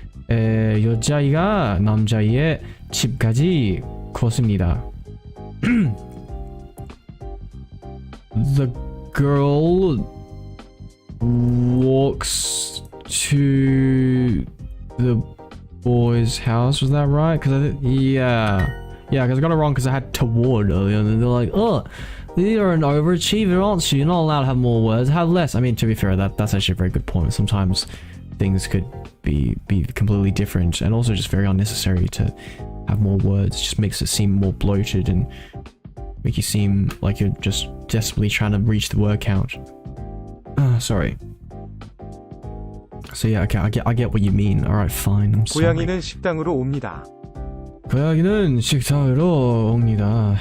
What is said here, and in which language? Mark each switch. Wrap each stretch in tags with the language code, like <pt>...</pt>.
<ko>여자아이가 남자아이의 집까지 걷습니다.</ko> <en>The girl walks to the boy's house. Was that right? Because because I got it wrong because I had toward earlier, and they're like, oh, you're an overachiever, aren't you? You're not allowed to have more words. Have less. I mean, to be fair, that's actually a very good point. Sometimes things could be completely different, and also just very unnecessary to have more words. It just makes it seem more bloated and make you seem like you're just desperately trying to reach the word count. Sorry. So yeah, okay, I get what you mean. All right, fine. I'm sorry.</en> <ko>고양이는 식당으로 옵니다. 고양이는 식탁으로 옵니다.</ko>